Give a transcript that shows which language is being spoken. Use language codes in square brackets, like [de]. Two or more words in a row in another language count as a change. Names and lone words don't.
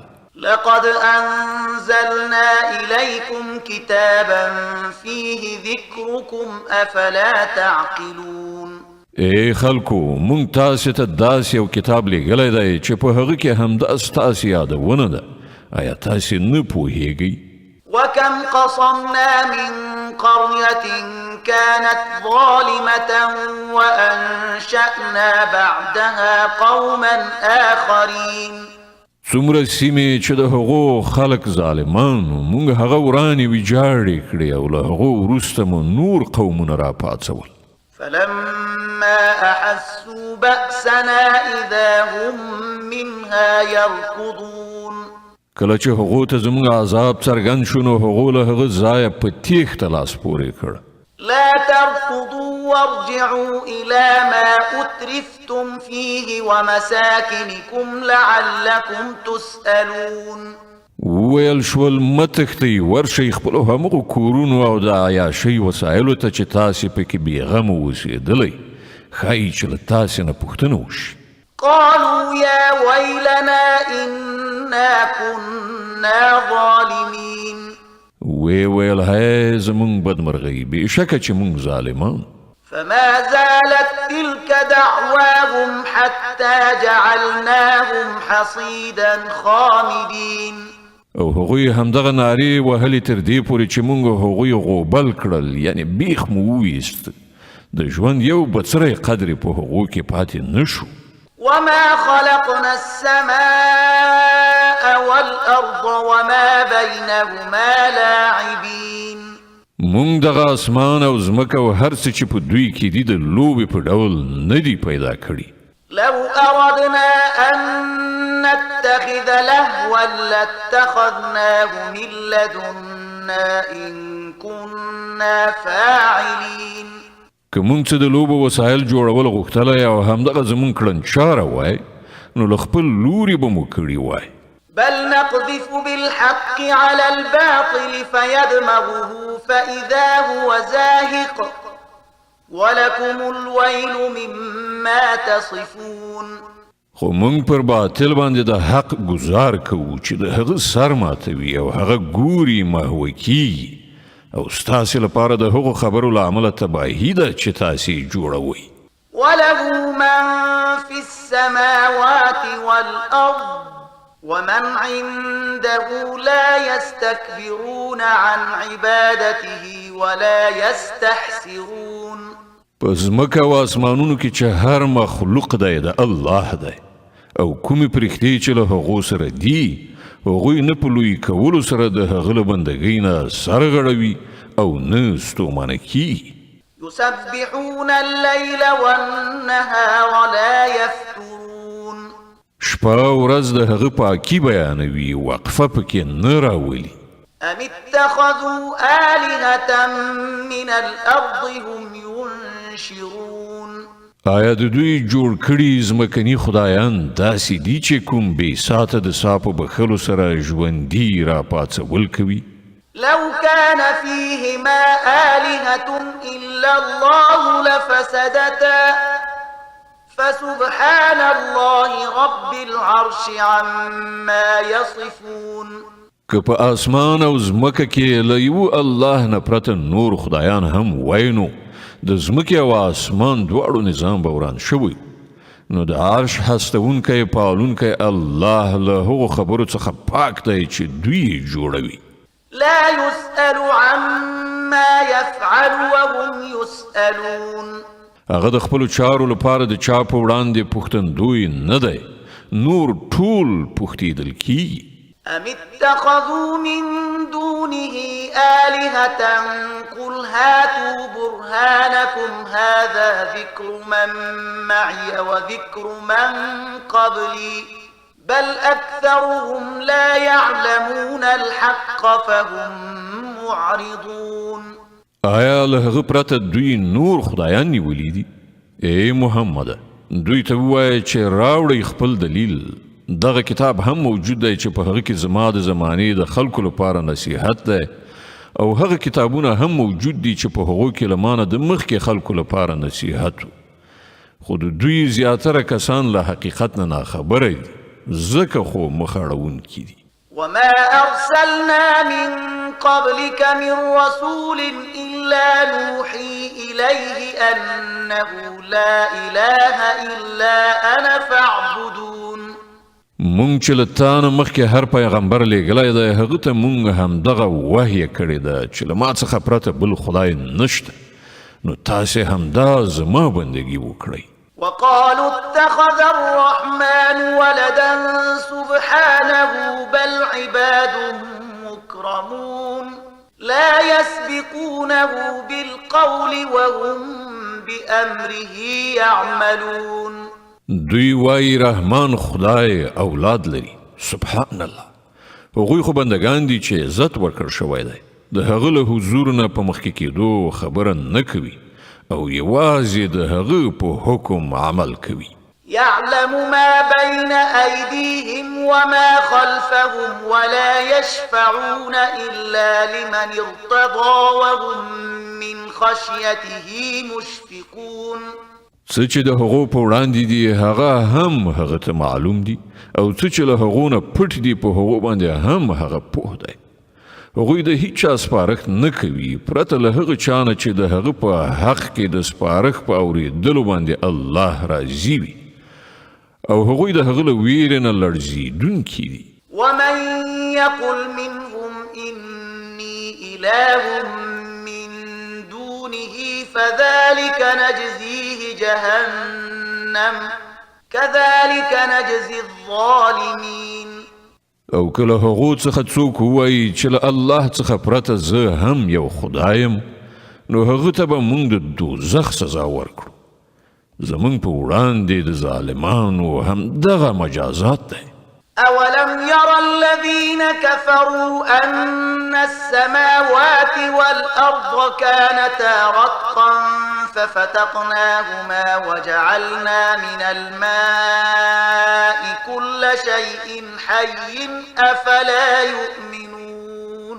[ar] لقد أنزلنا إليكم كتابا فيه ذكركم أفلا تعقلون [ps] ای خلکو مونږ تاسې ته داسې یو کتاب لیږلی دی چې په هغه کې همدا ستاسې یادونه ده آیا تاسې نه پوهیږئ [ar] وكم قصمنا من قرية كانت ظالمة وأنشأنا بعدها قوما آخرين [ps] څومره سیمې چې د هغو خلک ظالمانو مونږ هغه ورانې ویجاړې کړې او له هغو وروسته مو نور قومونه راپاڅول [ar] فلما أحسوا بأسنا إذا هم منها يركضون [ps] کله چې هغو ته زموږ عذاب څرګند شو نو هغو له هغه ځایه په تیښته لاس پورې کړ [ar] لا تركضوا وارجعوا إلى ما أترفتم فيه ومساكنكم لعلكم تسألون [ps] وویل شول مه تښتئ ورشئ خپلو همغو کورونو او د عیاشۍ وسایلو ته چې تاسې پکې بېغمه اوسېدلی ښایي چې له تاسې نه پوښتنه وشي [ar] قالوا يا ويلنا إنا كنا ظالمين [ps] وی ویل هی زمونږ بدمرغۍ بېشکه چې مونږ ظالمان. [ar] فما زالت تلك دعواهم حتى جعلناهم حصيدا خامدين. [ps] او هغوی همدغه نارې وهلې تر دې پورې چې مونږ هغوی غوبل کړل، یعنی بیخ مو وویست. د ژوند یو بڅری قدر په هغو کې پاتې نشو. [ar] وما خلقنا السماء والأرض وما بينهما لاعبين. [ps] مونږ دغه اسمان او ځمکه او هر څه چې په دوی کې دي د لوبې په ډول نه دي پیدا کړي. [ar] لو أردنا أن نتخذ لهوا لاتخذناه من لدنا إن كنا فاعلين. [ps] که مونږ څه د لوبو وسایل جوړول غوښتلی او همدغه زمونږ کړنچاره وای نو له خپل لوري به مو کړي وای. [ar] بل نقذف بالحق على الباطل فيدمغه فإذا هو زاهق ولكم الويل مما تصفون. [ps] خو مونږ پر باطل باندې د حق گزار کوو چې د هغه سر ماتوي او هغه ګوري محوه کیږي، او ستاسې لپاره د هغو خبرو له امله تباهي ده چې تاسې جوړوئ. [ar] وله من في السماوات والأرض ومن عنده لا يستكبرون عن عبادته ولا يستحسرون. [ps] په ځمکه او اسمانونو کې چې هر مخلوق دی د الله دی، او کومې پرښتې چې له هغو سره دي هغوی نه په لوی کولو سره د هغه له بندګۍ نه سر غړوي او نه ستومانه کیږي. [ar] يسبحون الليل والنهار لا يفترون. [ps] شپه ورځ د هغه پاکي بیانوي، وقفه پکې نه راولي. [ar] أم اتخذوا آلهة من الأرض هم ينشرون. [ps] آیا د دوی جوړ کړي ځمکني خدایان داسې دي چې کوم بې ساته د سا په بخښلو سره ژوندي را پاڅول کوي؟ [ar] لو كان فيهما آلهة إلا الله لفسدتا فسبحان الله رب العرش عما يصفون. [ps] که په اسمان او ځمکه کې له یو الله نه پرته نور خدایان هم وای نو د ځمکې او اسمان دواړو نظام به وران شوی، نو د عرش هستونکی پالونکی الله له هغو خبرو څخه پاک دی چې دوی جوړوي. [ar] لا يسأل عما يفعل وهم يسألون. [ps] هغه د خپلو چارو لپاره د چا په وړاندې پوښتندوی نه دی، نور ټول پوښتېدل کیږي. [ar] أم اتخذوا من دونه آلهة قل هاتوا برهانكم هذا ذكر من معي وذكر من قبلي بل أكثرهم لا يعلمون الحق فهم معرضون. [ps] آیا له هغه پرته دوی نور خدایان نیولي دي؟ ای محمده، دوی ته ووایه چې راوړئ خپل دلیل. دغه کتاب هم موجود دی چې په هغه کې زما د زمانې د خلکو لپاره نصیحت دی، او هغه کتابونه هم موجود دي چې په هغو کې له مانه د مخکې خلکو لپاره نصیحت و، خو د دوی زیاتره کسان له حقیقت نه ناخبره دي، ځکه خو مخ اړوونکي دي. [ar] وما أرسلنا من قبلك من رسول إلا نوحي إليه أنه لا إله إلا أنا فاعبدون. [ps] مونږ چې له تا نه مخکې هر پیغمبر لیږلی دی هغه ته مونږ همدغه وحیه کړې ده چې له ما څخه پرته بل خدای نشته، نو تاسې همدا زما بندګي وکړئ. [ar] وقالوا اتخذ الرحمن ولدا سبحانه بل عباد مكرمون لا يسبقونه بالقول وهم بأمره يعملون. [ps] دوی وای رحمان خدای اولاد لري، [ar] سبحان الله، [ps] هغوی خو بندگان دي چې عزت ورکړ شوی دی، د هغه له حضور نه په مخکې کېدو خبره نه کوي او یوازې د هغه په حکم عمل کوي. [ar] يعلم ما بين أيديهم وما خلفهم ولا يشفعون إلا لمن ارتضى وهم من خشيته مشفقون. [ps] څه چې د هغو په وړاندې دي هغه هم هغه ته معلوم دي، او څه چې له هغو نه پټ دي په هغو باندې هم هغه پوه دی. هغوی د هیچ چا سپارښت نه کوي پرته له هغه چا نه چې د هغه په حق کې د سپارښت په اورېدلو باندې الله راضي وي او هغوی د هغه له ویرې نه لړزېدونکي دي. [ar] ومن يقل منهم إني إله من دونه فذلك نجزيه جهنم كذلك نجزي الظالمين. [ps] او کله هغو څخه څوک ووایي چې له الله څخه پرته زه هم یو خدای یم نو هغه ته به موږ د دوزخ سزا ورکړو. زموږ په وړاندې د ظالمانو همدغه مجازات دی. [ar] أولم ير الذين كفروا أن السماوات والأرض كانتا رتقا ففتقناهما وجعلنا من الماء كل شيء حي أفلا يؤمنون.